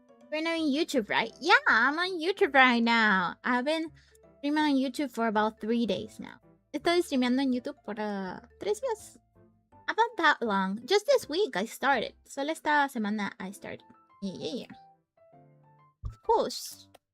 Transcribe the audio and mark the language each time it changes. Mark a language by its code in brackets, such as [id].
[en] We're now on YouTube, right? Yeah, I'm on YouTube right now. I've been streaming on YouTube for about 3 days now. [es] Estoy streameando en YouTube por 3 días. [en] About that long. Just this week I started. [es] Solo esta semana [en] I started. Yeah. Of course.